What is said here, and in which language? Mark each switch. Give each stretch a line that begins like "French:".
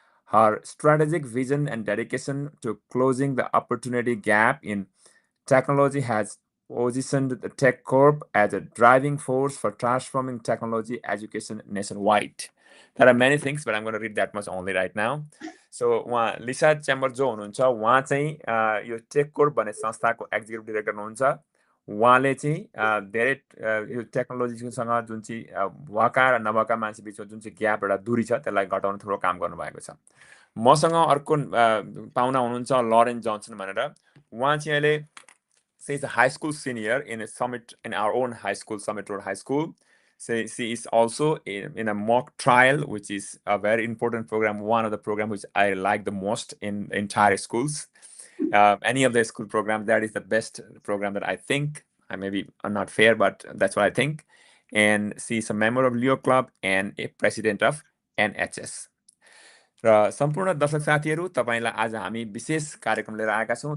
English: Her strategic vision and dedication to closing the opportunity gap in technology has positioned the TechCorp as a driving force for transforming technology education nationwide. There are many things, but I'm going to read that much only right now. So
Nepali: उहाँ लिसा chamber जो हुनुहुन्छ उहाँ चाहिँ यो टेककोर्प भन्ने संस्थाको executive director हुनुहुन्छ। उहाँले चाहिँ धेरै यो टेक्नोलोजीसँग जुन चाहिँ भएका र नभएका मान्छे बिचमा जुन चाहिँ ग्याप एउटा दूरी छ त्यसलाई घटाउन थोरै काम गर्नुभएको छ। मसँग अर्को पाहुना हुनुहुन्छ लरेन जोन्सन भनेर। उहाँ चाहिँ अहिले
English: she's a high school senior in our own high school, Summit Road High School. So she is also in a mock trial, which is a very important program, one of the programs which I like the most in entire schools. Any of the school programs, that is the best program that I think. I maybe not fair, but that's what I think. And she is a member of Leo Club and a president of NHS.
Nepali: र सम्पूर्ण दर्शक साथीहरू तपाईँलाई आज हामी विशेष कार्यक्रम लिएर आएका छौँ।